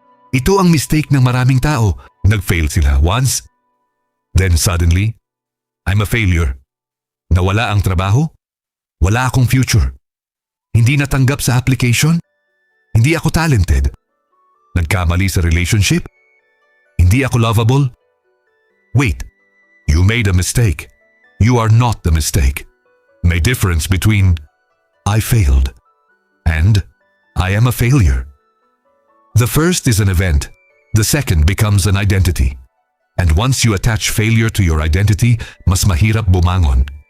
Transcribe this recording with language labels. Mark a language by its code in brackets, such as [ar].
[tl] Ito ang mistake ng maraming tao. Nag-fail sila [en] once, then suddenly, I'm a failure. [tl] Nawala ang trabaho, wala akong future. Hindi natanggap sa application, hindi ako talented. Nagkamali sa relationship, hindi ako lovable. [en] Wait, you made a mistake. You are not the mistake. May difference between I failed and I am a failure. The first is an event. The second becomes an identity. And once you attach failure to your identity, [tl] mas mahirap bumangon.